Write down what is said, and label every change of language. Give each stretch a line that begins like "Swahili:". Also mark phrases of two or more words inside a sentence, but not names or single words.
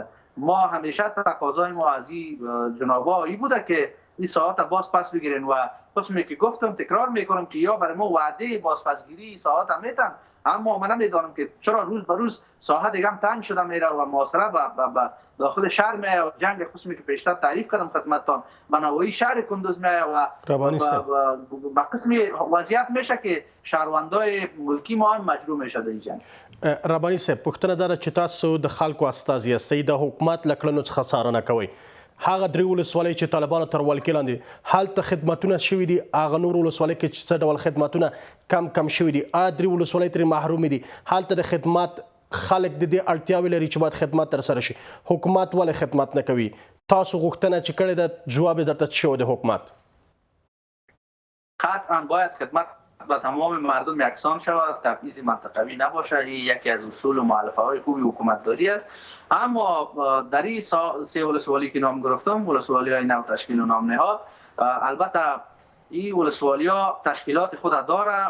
Persian: ما همیشه تقاضای ما از این جنابا ای بوده که این ساعت باز پس بگیرین و قسمی که گفتم تکرار میکنم که یا برای ما وعده بازپسگیری ساعت میتن، اما من نمیدانم که چرا روز به روز ساحه دیگه هم تنگ شده میره و محاصره به داخل شهر میایه و جنگ قسمی که پیشتر تعریف کردم خدمتتان به نوعی شهر کندوز میایه و به قسمی وضعیت میشه که شهروندای ملکی ما هم مجروح میشه در این جنگ.
Pashto: رباني صاحب پوښتنه دا ده چې تاسو د خلکو استازي یاستئ، د حکومت له کړنو څخه څارنه کوئ. هغه درې ولسوالۍ چې طالبانو تر ولکې لاندې هلته خدمتونه شوي دي، هغه نور ولسوالۍ کې چې څه ډول خدمتونه کم شوي دي، درې ولسوالۍ ترې محرومې دي، هلته د خدمات خلک د دې اړتیاوې لري چې باید خدمت ترسره شي. حکومت ولې خدمت نه کوي؟ تاسو غوښتنه چې کړې ده جواب درته څه شوی د حکومت؟
Persian: قطعا باید خدمت به تمام مردم یکسان شود، تبعیض منطقوی نباشه. این یکی از اصول و مؤلفه های خوبی حکومتداری است. اما در این سه ولسوالی که نام گرفتم، ولسوالی های نو تشکیل و نام نهاد، البته این ولسوالی ها تشکیلات خود داره.